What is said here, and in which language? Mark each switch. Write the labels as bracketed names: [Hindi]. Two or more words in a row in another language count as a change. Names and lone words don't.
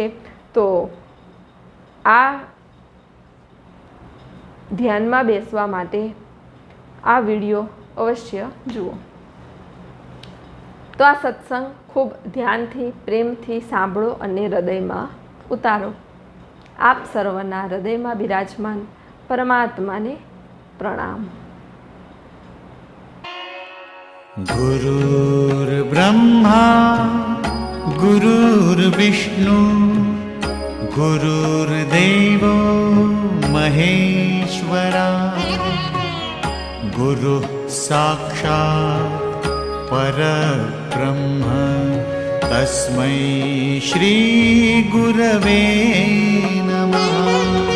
[Gujarati] તો આ ધ્યાનમાં બેસવા માટે આ વિડીયો અવશ્ય જુઓ. તો આ સત્સંગ ખૂબ ધ્યાનથી પ્રેમથી સાંભળો અને હૃદયમાં ઉતારો. આપ સર્વના હૃદયમાં બિરાજમાન પરમાત્માને પ્રણામ. [Sanskrit] गुरुर्ब्रह्मा गुरुर्विष्णु गुरुर्देवो महेश्वरा गुरुः साक्षात् परब्रह्म तस्मै श्री गुरवे नमः.